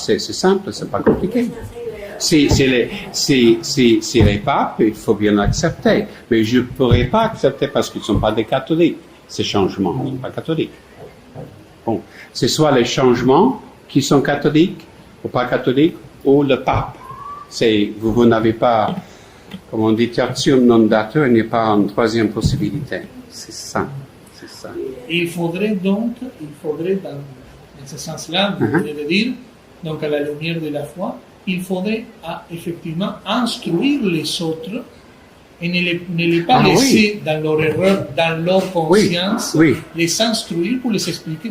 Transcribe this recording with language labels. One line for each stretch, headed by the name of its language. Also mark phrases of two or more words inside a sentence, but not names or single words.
French: C'est simple, c'est pas compliqué. Si les papes, il faut bien l'accepter. Mais je ne pourrais pas accepter parce qu'ils ne sont pas des catholiques, ces changements. Ils ne sont pas catholiques. Bon. C'est soit les changements qui sont catholiques ou pas catholiques, ou le pape. Vous n'avez pas, comme on dit,
Latin: tertium non datur,
French: il n'y a pas une troisième possibilité. C'est ça. Il faudrait dans ce sens-là, vous venez de dire, donc à la lumière de la foi, il faudrait effectivement instruire les autres et ne les pas laisser dans leur erreur, dans leur conscience, les instruire pour les expliquer.